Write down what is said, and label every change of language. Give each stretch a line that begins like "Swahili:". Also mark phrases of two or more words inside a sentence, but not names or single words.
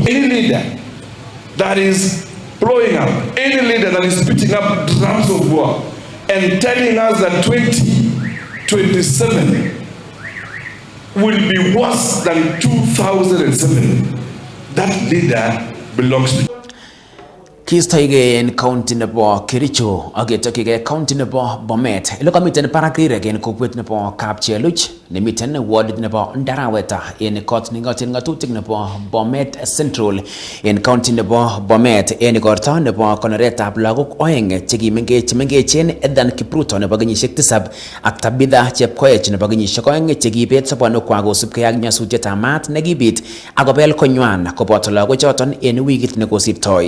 English: Any leader that is blowing up, any leader that is putting up drums of war and telling us that 2027 will be worse than 2007, that leader belongs to.
Kalenjin: Kistoige en county nebo Kericho agetokige county nebo Bomet. Ile komiten parak rirek en kokwet nebo Kapcheluch nemiten ward nebo Ndaraweta en kot nengoten ngatutik nebo Bomet Central en county nebo Bomet en igorto nebo konoretab lagok oeng chekimengechen Edan Kipruto nebo kenyisiek 7 ak Tabitha Chepkoech nebo kenyisiek 2 chekibet sobonwekwak kosubkei ak nyasutietab maat nekibit akobel konywan koboto lagochoton en wikit nekosirtoi.